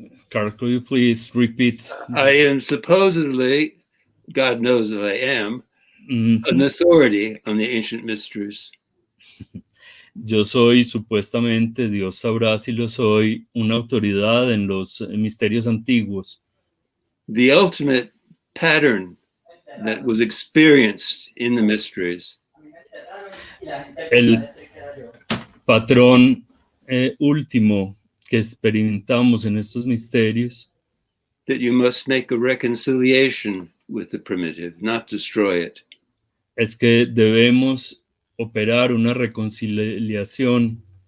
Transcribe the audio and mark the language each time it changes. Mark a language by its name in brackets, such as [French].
[English] Carl, could you please repeat? I am supposedly, God knows if I am, an authority on the ancient mysteries. [Spanish] Yo soy supuestamente, Dios sabrá si lo soy, una autoridad en los misterios antiguos. [English] The ultimate pattern that was experienced in the mysteries. [Spanish] El patrón último que experimentamos en estos misterios. [English] That you must make a reconciliation with the primitive, not destroy it. [Spanish] Es que debemos operar una reconciliación.